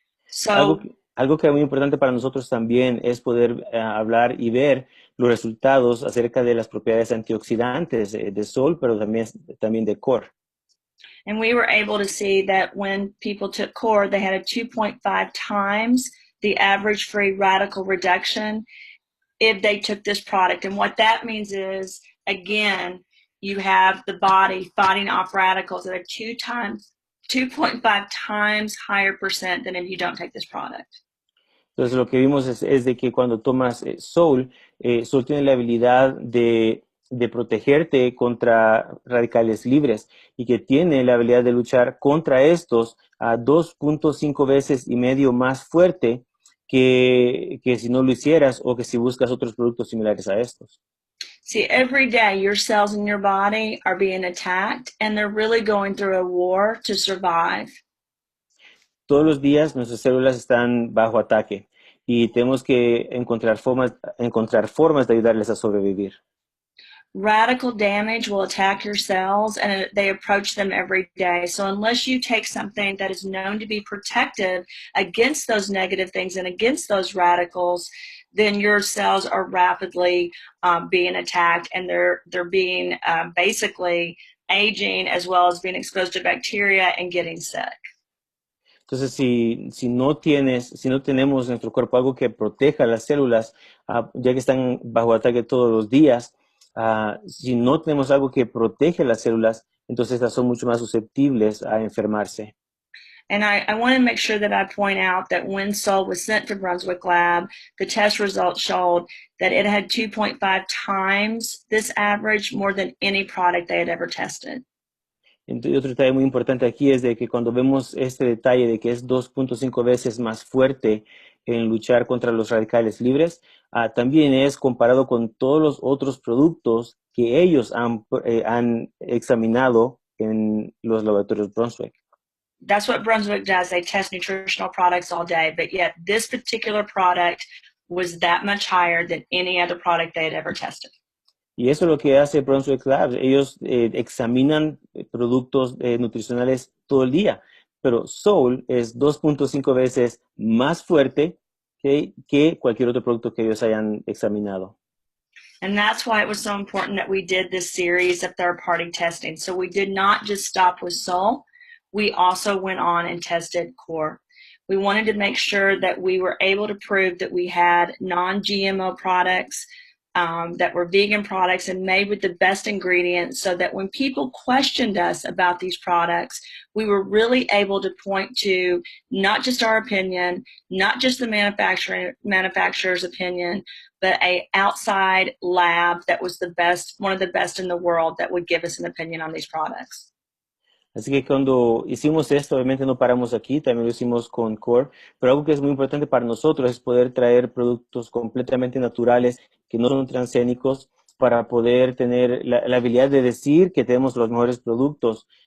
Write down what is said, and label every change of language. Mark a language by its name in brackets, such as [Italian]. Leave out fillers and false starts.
[English] So, [Spanish] algo que es muy importante para nosotros también es poder hablar y ver los resultados acerca de las propiedades antioxidantes de Sol, pero también de Core. [English] And we were able to see that when people took Core, they had a 2.5 times the average free radical reduction if they took this product. And what that means is, again, you have the body fighting off radicals at a 2.5 times higher percent than if you don't take this product. [Spanish] Entonces lo que vimos es de que cuando tomas Sol, Sol tiene la habilidad de protegerte contra radicales libres y que tiene la habilidad de luchar contra estos a 2.5 veces y medio más fuerte que si no lo hicieras o que si buscas otros productos similares a estos. [English] See, every day your cells in your body are being attacked and they're really going through a war to survive. [Spanish] Todos los días nuestras células están bajo ataque y tenemos que encontrar formas de ayudarles a sobrevivir. [English] radical damage will attack your cells, and they approach them every day. So unless you take something that is known to be protective against those negative things and against those radicals, then your cells are rapidly being attacked, and they're being basically aging, as well as being exposed to bacteria and getting sick. [Spanish] Entonces, si no tenemos en nuestro cuerpo algo que proteja las células, ya que están bajo ataque todos los días, si no tenemos algo que protege las células, entonces estas son mucho más susceptibles a enfermarse. [English] And I want to make sure that I point out that when Sol was sent to Brunswick Lab, the test results showed that it had 2.5 times this average more than any product they had ever tested. [Spanish] Entonces, otro detalle muy importante aquí es de que cuando vemos este detalle de que es 2.5 veces más fuerte en luchar contra los radicales libres, también es comparado con todos los otros productos que ellos han examinado en los laboratorios Brunswick. [English] That's what Brunswick does. They test nutritional products all day, but yet this particular product was that much higher than any other product they had ever tested. [Spanish] Y eso es lo que hace Brunswick Labs. Ellos examinan productos nutricionales todo el día, pero Soul es 2.5 veces más fuerte que cualquier otro producto que ellos hayan examinado. [English] And that's why it was so important that we did this series of third-party testing. So we did not just stop with Soul. We also went on and tested Core. We wanted to make sure that we were able to prove that we had non-GMO products, that were vegan products and made with the best ingredients, so that when people questioned us about these products, we were really able to point to not just our opinion, not just the manufacturer's opinion, but a outside lab that was the best, one of the best in the world, that would give us an opinion on these products. [Spanish] Así que cuando hicimos esto, obviamente no paramos aquí, también lo hicimos con Core, pero algo que es muy importante para nosotros es poder traer productos completamente naturales, que no son transgénicos, para poder tener la habilidad de decir que tenemos los mejores productos.